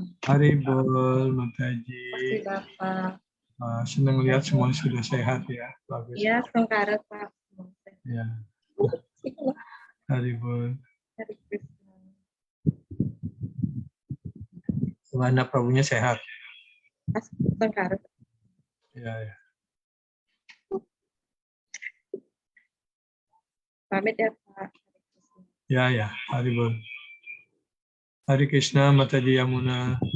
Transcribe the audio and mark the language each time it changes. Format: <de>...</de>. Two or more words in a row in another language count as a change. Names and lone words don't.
<id>Haribol, Mataji. Terima kasih Bapak. Senang lihat semua sudah sehat ya. Bagus. Ya, sengkarat Pak. Ya. Haribol. Hare Krishna. Mana Prabunya sehat? Sengkarat. Ya. Pamit ya Pak. Ya. Haribol. Hare Krishna, Mataji Yamuna.</id>